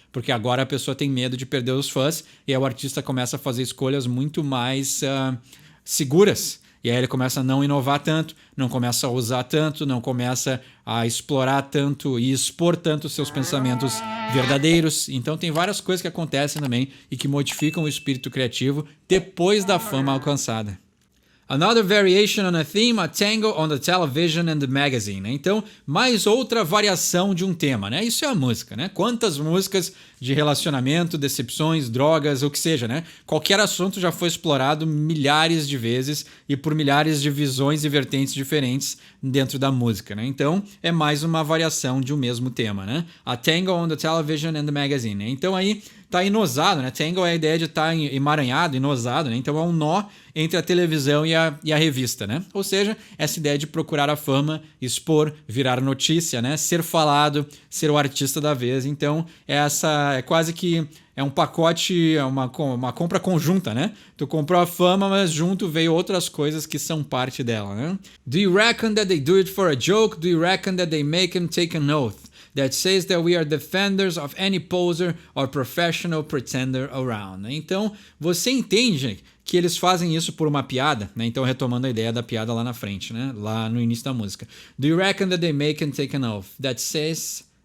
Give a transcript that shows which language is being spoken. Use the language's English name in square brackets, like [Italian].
[Portuguese] Porque agora a pessoa tem medo de perder os fãs e aí o artista começa a fazer escolhas muito mais seguras. E aí ele começa a não inovar tanto, não começa a usar tanto, não começa a explorar tanto e expor tanto seus pensamentos verdadeiros. Então tem várias coisas que acontecem também e que modificam o espírito criativo depois da fama alcançada. [English] Another variation on a theme, a tango on the television and the magazine. [Portuguese] Né? Então, mais outra variação de um tema, né? Isso é a música, né? Quantas músicas de relacionamento, decepções, drogas, o que seja, né? Qualquer assunto já foi explorado milhares de vezes e por milhares de visões e vertentes diferentes dentro da música, né? Então, é mais uma variação de um mesmo tema, né? [English] A tango on the television and the magazine. [Portuguese] Né? Então, aí tá enosado, né? Tangle é a ideia de estar emaranhado, enosado, né? Então é um nó entre a televisão e a revista, né? Ou seja, essa ideia de procurar a fama, expor, virar notícia, né? Ser falado, ser o artista da vez. Então, essa é quase que é um pacote, uma compra conjunta, né? Tu comprou a fama, mas junto veio outras coisas que são parte dela, né? [English] Do you reckon that they do it for a joke? Do you reckon that they make him take an oath that says that we are defenders of any poser or professional pretender around? [Portuguese] Então, você entende que eles fazem isso por uma piada, né? Então, retomando a ideia da piada lá na frente, né? Lá no início da música. [English] Do you reckon that they make him take an oath that says...